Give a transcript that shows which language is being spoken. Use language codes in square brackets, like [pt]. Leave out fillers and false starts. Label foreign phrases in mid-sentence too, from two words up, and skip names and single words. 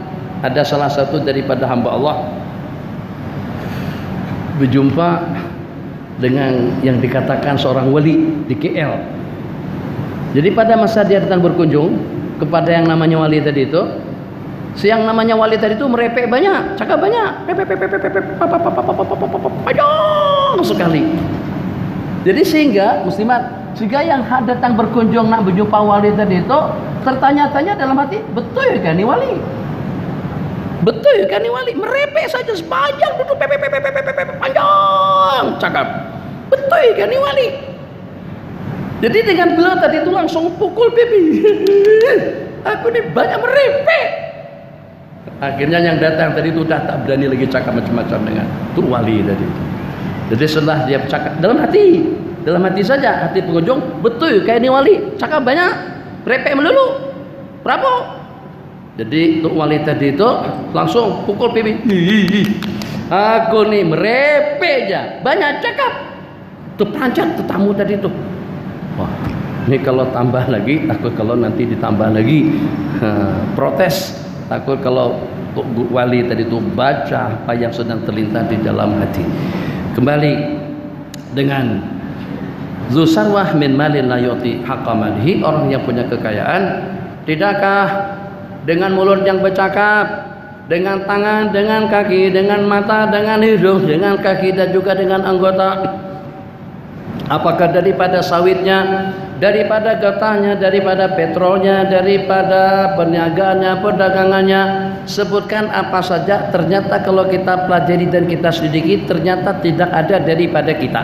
[ms] Ada salah satu daripada hamba Allah berjumpa dengan yang dikatakan seorang wali di KL. Jadi pada masa dia datang berkunjung kepada yang namanya wali tadi itu, yang namanya wali tadi itu merepek banyak, cakap banyak, panjang sekali. Jadi sehingga muslimat, sehingga yang datang berkunjung nak berjumpa wali tadi itu tertanya-tanya dalam hati, betul kan ini wali? Betul kan ini wali? Merepek saja sepanjang duduk panjang cakap. Betul kan ini wali? Jadi dengan beliau tadi itu langsung pukul pipi. Aku ini banyak merepek. Akhirnya yang datang tadi itu udah tak berani lagi cakap macam-macam dengan itu wali tadi. Jadi setelah dia cakap dalam hati saja, hati pengunjung, betul kayak ini wali, cakap banyak, repek melulu, berapa? Jadi untuk wali tadi itu langsung pukul pipi. Aku nih merepek aja, banyak cakap. Tuh pancat tetamu tadi itu. Wah, ini kalau tambah lagi, takut kalau nanti ditambah lagi protes. Takut kalau wali tadi itu baca apa yang sedang terlintas di dalam hati. Kembali dengan [ar] ذو ثروة من مال لا يؤتي حق ماله, [ms] orang yang punya kekayaan, tidakkah dengan mulut yang bercakap, dengan tangan, dengan kaki, dengan mata, dengan hidung, dengan kaki, dan juga dengan anggota, apakah daripada sawitnya, daripada getahnya, daripada petrolnya, daripada perniagaannya, perdagangannya, sebutkan apa saja, ternyata kalau kita pelajari dan kita selidiki, ternyata tidak ada daripada kita.